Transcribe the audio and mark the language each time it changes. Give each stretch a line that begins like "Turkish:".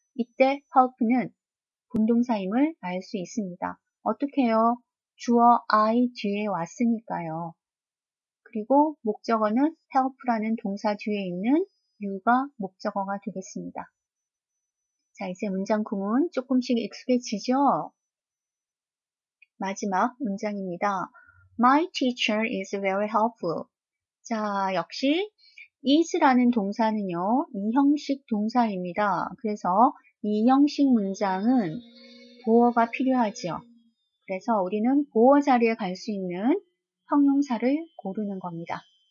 Korean: 이때 help는 본동사임을 알 수 있습니다. 어떻게 해요? 주어 I 뒤에 왔으니까요. 그리고 목적어는 help라는 동사 뒤에 있는 you가 목적어가 되겠습니다. 자, 이제 문장 구문 조금씩 익숙해지죠? 마지막 문장입니다.
English: My teacher is very helpful.
Korean: 자, 역시 is라는 동사는요, 이 형식 동사입니다. 그래서 이 형식 문장은 보어가 필요하죠. 그래서 우리는 보어 자리에 갈 수 있는 형용사를 고르는 겁니다.